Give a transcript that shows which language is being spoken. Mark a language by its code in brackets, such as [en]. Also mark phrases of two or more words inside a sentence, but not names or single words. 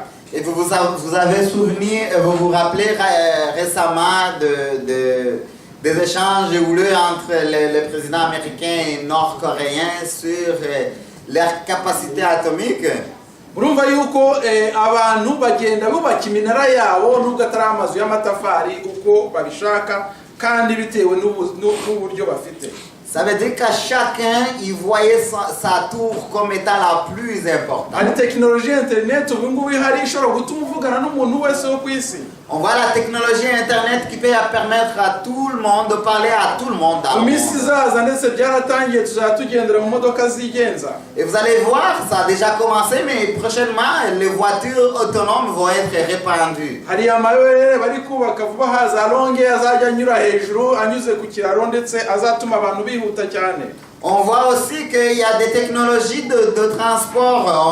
[fr] Et vous avez souvenir, vous vous rappelez récemment des échanges houleux entre le président américain et nord-coréen sur leur capacité atomique. [rw] Urumva yuko abantu bagenda bubaka iminara yabo nubwo atari amazu y'amatafari uko babishaka kandi bitewe n'uburyo bafite. [fr] Ça veut dire qu'à chacun, il voyait sa tour comme étant la plus importante. [rw] Hari [fr] technologie internet [rw] ubu ngubu ihari ishobora gutuma uvugana n'umuntu wese wo ku isi. [fr] On voit la technologie internet qui peut permettre à tout le monde de parler à tout le monde dans le monde. Et vous allez voir, ça a déjà commencé, mais prochainement, les voitures autonomes vont être répandues. On voit aussi qu'il y a des technologies de transport.